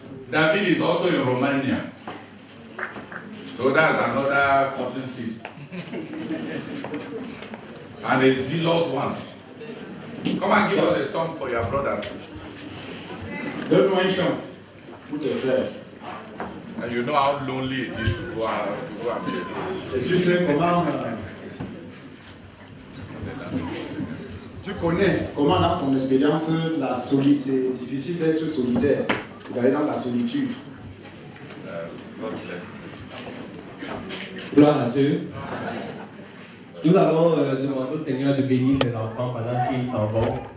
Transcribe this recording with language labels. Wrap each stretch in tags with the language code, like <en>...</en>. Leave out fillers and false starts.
<en>David is also in Romania. So that's another cotton seed. And a zealous one. Come and give us a song for your brothers.</en> <fr>Donne-nous un chant pour tes frères.</fr> <en>And you know how lonely it is to go out to go and be alone.</en> <fr>Et tu sais comment... tu connais comment dans ton expérience, c'est difficile d'être solidaire, d'aller dans la solitude.</fr> <en>God bless.</en> <fr>Gloire à Dieu. Nous allons demander au Seigneur de bénir ses enfants pendant qu'ils s'en vont.</fr>